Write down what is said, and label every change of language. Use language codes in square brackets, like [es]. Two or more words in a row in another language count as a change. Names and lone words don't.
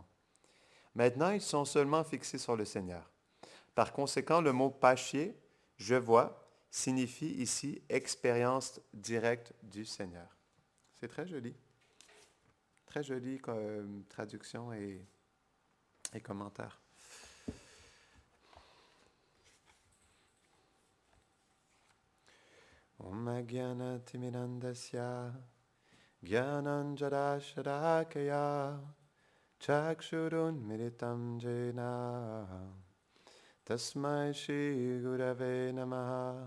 [fr] Maintenant, ils sont seulement fixés sur le Seigneur. Par conséquent, le mot pashye, je vois, signifie ici expérience directe du Seigneur. C'est très joli. Très jolie traduction et commentaire. [sa] Om Agyana Timirandasya Gyananjara Sharakaya Chakshurun Militam Jena Tasmai Shri Gurave Namaha